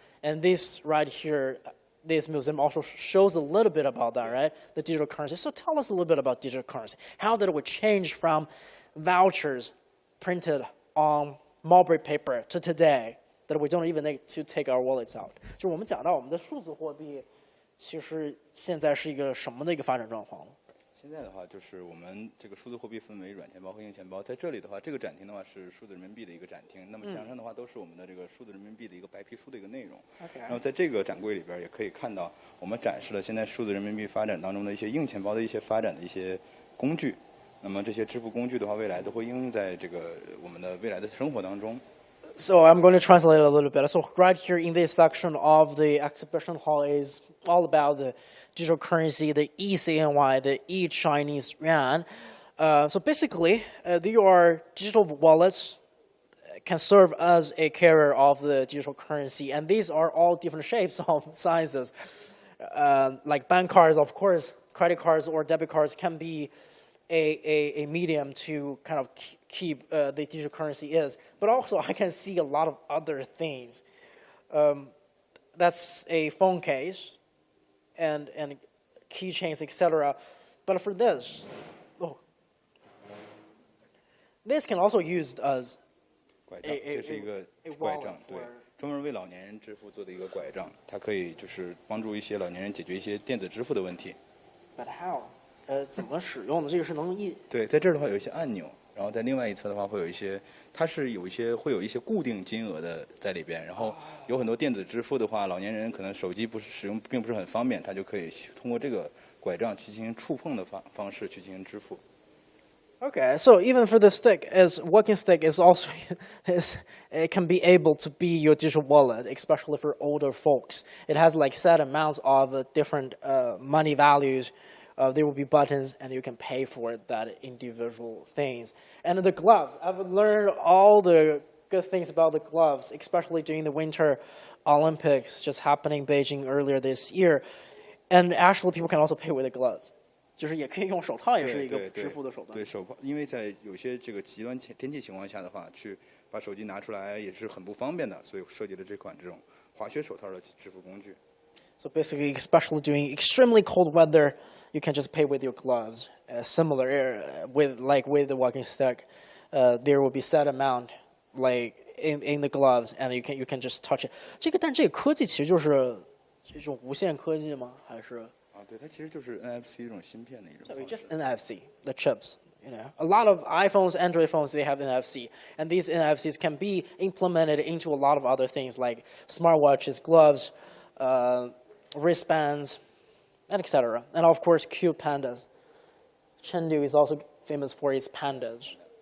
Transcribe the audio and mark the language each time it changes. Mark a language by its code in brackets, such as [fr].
[en] And this right here, this museum also shows a little bit about that, right? The digital currency. So tell us a little bit about digital currency. How did it change from vouchers printed on mulberry paper to today that we don't even need to take our wallets out? [zh] 就我们讲到我们的数字货币，其实现在是一个什么的一个发展状况呢？现在的话，就是我们这个数字货币分为软钱包和硬钱包。在这里的话，这个展厅的话是数字人民币的一个展厅。那么墙上的话都是我们的这个数字人民币的一个白皮书的一个内容。然后在这个展柜里边也可以看到，我们展示了现在数字人民币发展当中的一些硬钱包的一些发展的一些工具。那么这些支付工具的话，未来都会应用在这个我们的未来的生活当中。 [en] So I'm going to translate a little bit. So right here in this section of the exhibition hall is all about the digital currency, the eCNY, the e-Chinese yuan. So basically, they are digital wallets can serve as a carrier of the digital currency, and these are all different shapes of sizes. Like bank cards, of course, credit cards or debit cards can be a medium to kind of keep the digital currency is. But also I can see a lot of other things. That's a phone case and keychains, etc. But for this, this can also used as [zh] 拐杖，这是一个拐杖，对，专门为老年人支付做的一个拐杖，它可以就是帮助一些老年人解决一些电子支付的问题。 [en] But how? [zh] 怎么使用的？这个是能对，在这儿的话有一些按钮，然后在另外一侧的话会有一些，它是会有一些固定金额的在里边，然后有很多电子支付的话，老年人可能手机使用并不是很方便，他就可以通过这个拐杖去进行触碰的方式去进行支付。 [en] Okay, so even for the stick, as walking stick is also it can be able to be your digital wallet, especially for older folks. It has like set amounts of different money values. There will be buttons, and you can pay for that individual things. And the gloves, I've learned all the good things about the gloves, especially during the Winter Olympics just happening in Beijing earlier this year. And actually, people can also pay with the gloves. [zh] 就是也可以用手套，也是一个支付的手段。对手套，因为在有些这个极端天气情况下的话，去把手机拿出来也是很不方便的，所以设计了这款这种滑雪手套的支付工具。 [en] So basically, especially during extremely cold weather, you can just pay with your gloves. Similar with the walking stick, there will be set amount like in the gloves, and you can just touch it. [zh] 但这个科技其实就是这种无线科技吗？还是？对，它其实就是 NFC 这种芯片的一种。 [en] So it's just NFC, the chips. You know, a lot of iPhones, Android phones, they have NFC, and these NFCs can be implemented into a lot of other things like smartwatches, gloves, wristbands, and etc. And of course, cute pandas. Chengdu is also famous for its pandas.